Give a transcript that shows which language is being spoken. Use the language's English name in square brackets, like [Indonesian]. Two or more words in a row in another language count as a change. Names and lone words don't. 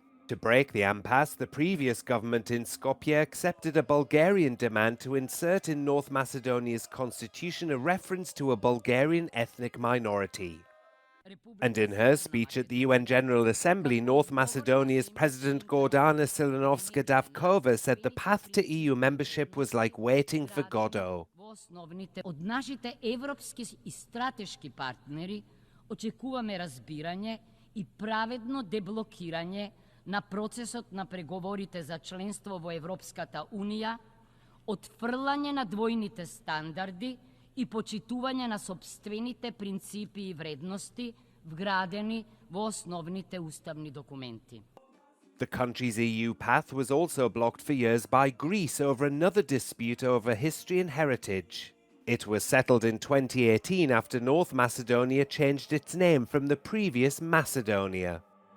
[English] To break the impasse, the previous government in Skopje accepted a Bulgarian demand to insert in North Macedonia's constitution a reference to a Bulgarian ethnic minority. And in her speech at the UN General Assembly, North Macedonia's President Gordana Silinovska-Davkova said the path to EU membership was like waiting for Godot. [Macedonian] Од нашите европски и стратешки партнери očekujeme разбирање и праведно деблокирање на процесот на преговорите за членство во Европската унија, отфрлање на двојните стандарди и почитување на сопствените принципи и вредности вградени во основните уставни документи. [English] The country's EU path was also blocked for years by Greece over another dispute over history and heritage. It was settled in 2018 after North Macedonia changed its name from the previous Macedonia.